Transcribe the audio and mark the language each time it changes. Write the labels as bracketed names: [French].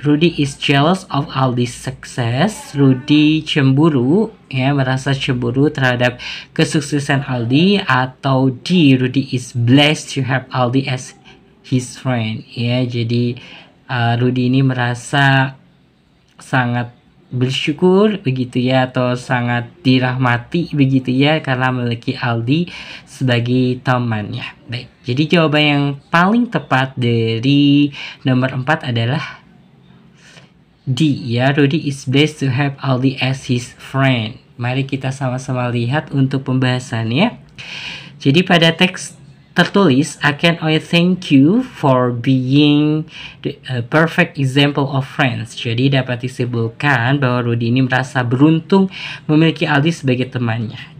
[English] Rudy is jealous of Aldi's success. [Indonesian] Rudy cemburu, ya, merasa cemburu terhadap kesuksesan Aldi. [English] Atau D. Rudy is blessed to have Aldi as his friend. [Indonesian] Ya, jadi Rudy ini merasa sangat bersyukur, begitu ya, atau sangat dirahmati, begitu ya, karena memiliki Aldi sebagai temannya. Baik, jadi jawaban yang paling tepat dari nomor 4 adalah D, ya. [English] Rudy is blessed to have Aldi as his friend. [Indonesian] Mari kita sama-sama lihat untuk pembahasannya. Jadi pada teks tertulis, [English] I can only thank you for being the perfect example of friends. [Indonesian] Jadi dapat disimpulkan bahwa Rudy ini merasa beruntung memiliki Aldi sebagai temannya.